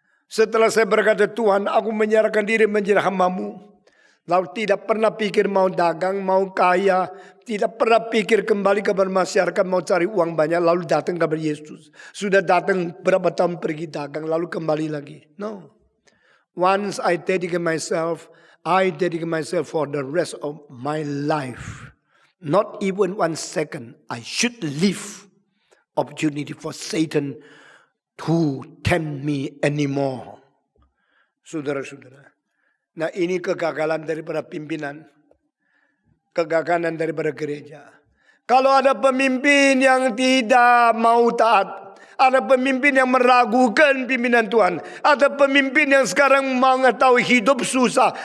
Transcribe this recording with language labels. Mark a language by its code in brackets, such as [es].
[id] Setelah saya berkata, Tuhan aku menyerahkan diri menjadi hamba-Mu. Lalu tidak pernah pikir mau dagang, mau kaya. Tidak pernah pikir kembali kepada masyarakat mau cari uang banyak. Lalu datang kepada Yesus. Sudah datang berapa tahun pergi dagang lalu kembali lagi. [en] No. Once I dedicate myself for the rest of my life. Not even 1 second. I should leave opportunity for Satan to tempt me anymore. [id] Saudara-saudara. Nah ini kegagalan daripada pimpinan. Kegagalan daripada gereja. Kalau ada pemimpin yang tidak mau taat. Ada pemimpin yang meragukan pimpinan Tuhan. Ada pemimpin yang sekarang mengetahui hidup susah.